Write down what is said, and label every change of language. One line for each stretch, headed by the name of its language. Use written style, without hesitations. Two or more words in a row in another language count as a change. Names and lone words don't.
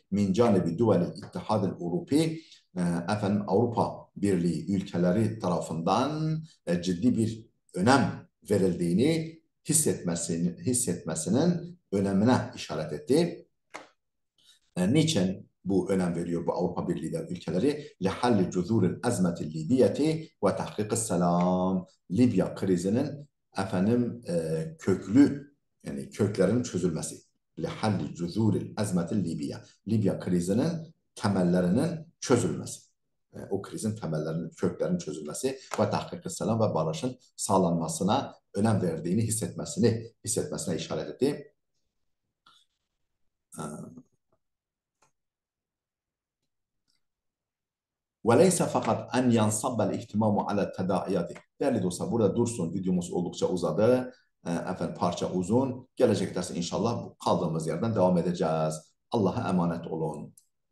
Arabic: من جانب دول الاتحاد الأوروبي
Turkish: Avrupa Birliği ülkeleri tarafından ciddi bir önem verildiğini hissetmesinin önemine işaret etti. Niçin bu önem veriyor bu Avrupa Birliği ülkeleri?
Arabic: لِحَلِّ جُذُورِ الْاَزْمَةِ الْلِيبِيَةِ وَتَحْقِقِ السَّلَامِ
Turkish: Libya krizinin yani köklerin çözülmesi.
Arabic: لِحَلِّ جُذُورِ الْاَزْمَةِ الْلِيبِيَةِ
Turkish: Libya krizinin temellerinin çözülmesi. O krizin köklerinin çözülmesi ve tahkik-i selam ve barışın sağlanmasına önem verdiğini hissetmesine işaret etti.
Arabic: وَلَيْسَ فَقَطْ أَنْ يَنْصَبَّ الْاِهْتِمَامُ عَلَى التَّدَاعِيَاتِ.
Turkish: Değerli dostlar, burada dursun. Videomuz oldukça uzadı. Efendim, parça uzun. Gelecek derse inşallah kaldığımız yerden devam edeceğiz. Allah'a emanet olun.